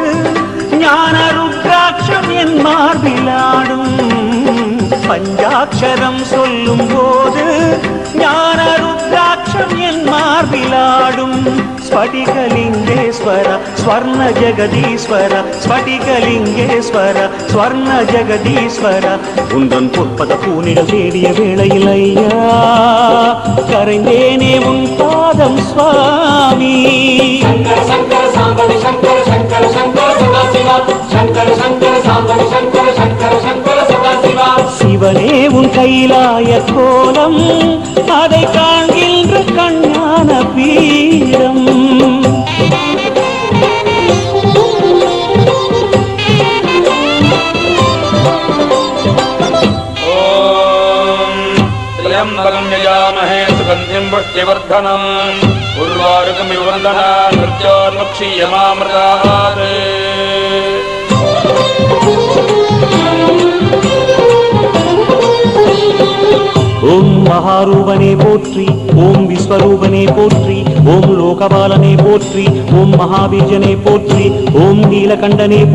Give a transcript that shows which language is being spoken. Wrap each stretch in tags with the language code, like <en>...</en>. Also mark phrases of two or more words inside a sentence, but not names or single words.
<ta>ஞான ருத்ராட்சம் என் மார்பிலாடும் பஞ்சாட்சரம் சொல்லும் போது ஞான ருத்ராட்சம் என் மார்பிலாடும் ஸ்படிகலிங்கேஸ்வர ஸ்வர்ண ஜெகதீஸ்வர ஸ்படிகலிங்கேஸ்வர ஸ்வர்ண ஜெகதீஸ்வர உந்தன் பொற்பத பூனிடல் தேடிய வேளையில் ஐயா கரைந்தேனே உன் பாதம் சுவாமி</ta> <sa>शंकर शंकर सांबरि शंकर शंकर शंकर सदाशिवा शंकर शंकर सांबरि शंकर शंकर शंकर सदाशिवा</sa> <ta>சிவனே உன் கைலாய கோலம் அதை காண்கின்ற கண்ணான பீடம்</ta> <sa>त्र्यंबकं यजामहे सुगन्धिं पुष्टिवर्धनम् उर्वारुकमिव वन्दनात् मृत्योर्मुक्षीयमामृतात्</sa> <ta>ஓம் மகாரூபனே போற்றி ஓம் விஸ்வரூபனே போற்றி ஓம் லோகபாலனே போற்றி ஓம் மகாபீஜனே போற்றி ஓம் நீலகண்டனே</ta>